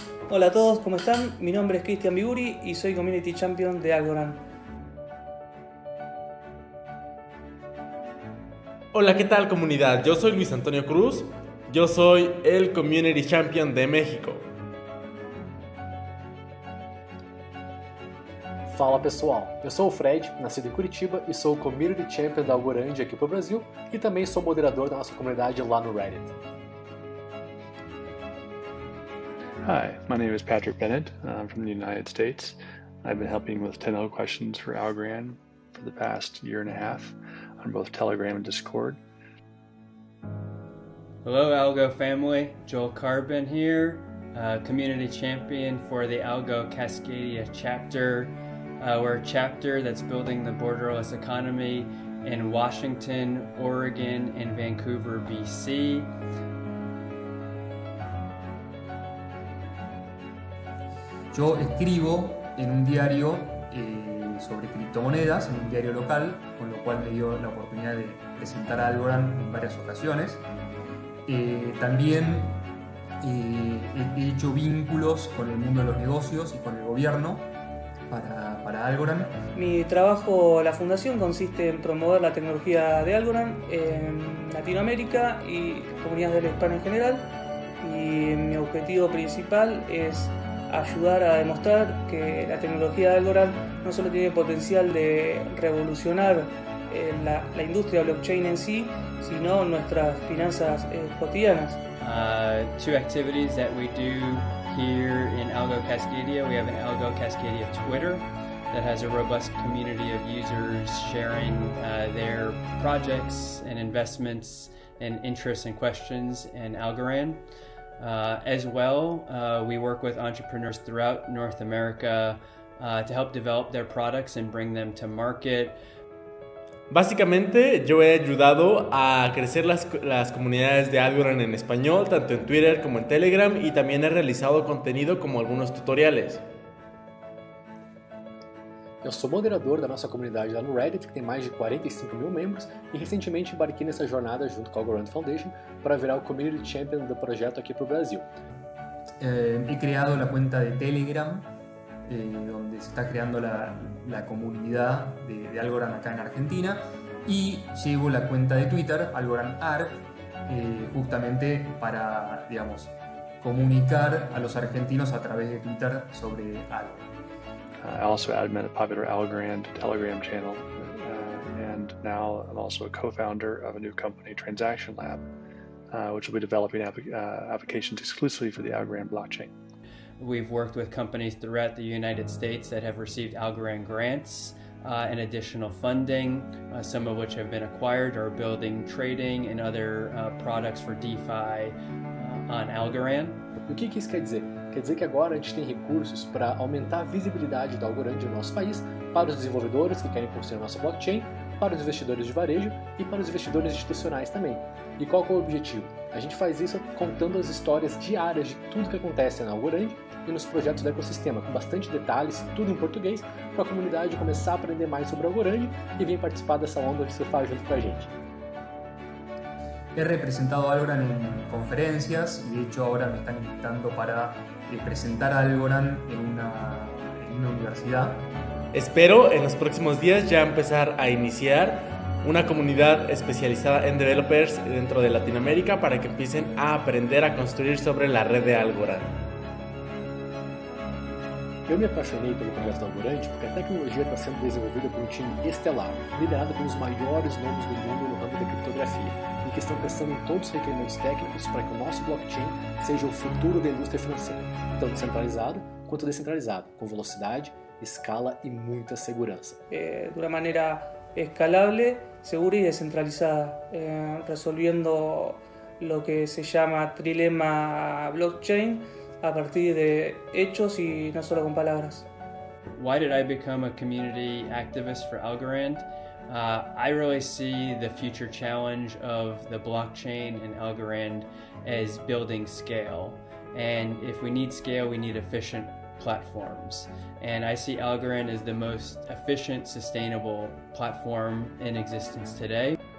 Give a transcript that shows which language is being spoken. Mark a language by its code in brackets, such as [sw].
[es] Hola a todos, ¿cómo están? Mi nombre es Cristian Biguri y soy Community Champion de Algorand. Hola, ¿qué tal comunidad? Yo soy Luis Antonio Cruz, yo soy el Community Champion de México. [pt] Fala pessoal, eu sou o Fred, nascido em Curitiba e sou o Community Champion da Algorand aqui para o Brasil e também sou moderador da nossa comunidade lá no Reddit. [en] Hi, my name is Patrick Bennett. I'm from the United States. I've been helping with technical questions for Algorand for the past year and a half on both Telegram and Discord. Hello Algo family, Joel Carbon here, Community Champion for the Algo Cascadia chapter. We're a chapter that's building the borderless economy in Washington, Oregon, and Vancouver, BC. [es] Yo escribo en un diario sobre criptomonedas, en un diario local, con lo cual me dio la oportunidad de presentar a Algorand en varias ocasiones. También he hecho vínculos con el mundo de los negocios y con el gobierno para Algorand. Mi trabajo a la fundación consiste en promover la tecnología de Algorand en Latinoamérica y comunidades del hispano en general, y mi objetivo principal es ayudar a demostrar que la tecnología de Algorand no solo tiene potencial de revolucionar la industria blockchain en sí, sino nuestras finanzas cotidianas. [en] Two activities that we do here in Algo Cascadia. We have an Algo Cascadia Twitter, that has a robust community of users sharing their projects and investments and interests and questions in Algorand. As well, we work with entrepreneurs throughout North America to help develop their products and bring them to market. [es] Básicamente, yo he ayudado a crecer las comunidades de Algorand en español, tanto en Twitter como en Telegram, y también he realizado contenido como algunos tutoriales. [pt] Eu sou moderador da nossa comunidade lá no Reddit, que tem mais de 45 mil membros, e recentemente embarquei nessa jornada junto com a Algorand Foundation para virar o Community Champion do projeto aqui para o Brasil. [es] He creado la cuenta de Telegram, donde se está creando la comunidad de Algorand acá en Argentina, y llevo la cuenta de Twitter, Algorand Arg, justamente para, digamos, comunicar a los argentinos a través de Twitter sobre Algorand. [en] I also admin a popular Algorand Telegram channel, and now I'm also a co-founder of a new company, Transaction Lab, which will be developing applications exclusively for the Algorand blockchain. We've worked with companies throughout the United States that have received Algorand grants and additional funding, some of which have been acquired or building trading and other products for DeFi on Algorand. [pt] O que isso quer dizer? Quer dizer que agora a gente tem recursos para aumentar a visibilidade do Algorand no nosso país para os desenvolvedores que querem construir a nossa blockchain, para os investidores de varejo e para os investidores institucionais também. E qual que é o objetivo? A gente faz isso contando as histórias diárias de tudo que acontece na Algorand e nos projetos do ecossistema, com bastante detalhes, tudo em português, para a comunidade começar a aprender mais sobre a Algorand e vir participar dessa onda que você faz junto com a gente. [es] He representado a Algorand en conferencias y de hecho ahora me están invitando para presentar a Algorand en una universidad. Espero en los próximos días ya empezar a iniciar una comunidad especializada en developers dentro de Latinoamérica para que empiecen a aprender a construir sobre la red de Algorand. [pt] Eu me apaixonei pelo projeto da Algorand porque a tecnologia está sendo desenvolvida por um time estelar, liderado pelos maiores nomes do mundo no ramo da criptografia, e que estão pensando em todos os requerimentos técnicos para que o nosso blockchain seja o futuro da indústria financeira, tanto centralizado quanto descentralizado, com velocidade, escala e muita segurança. [es] De una manera escalable, segura y descentralizada, resolviendo lo que se llama trilema blockchain a partir de hechos y no solo con palabras. [en] Why did I become a community activist for Algorand? I really see the future challenge of the blockchain and Algorand as building scale. And if we need scale, we need efficient platforms. And I see Algorand as the most efficient, sustainable platform in existence today.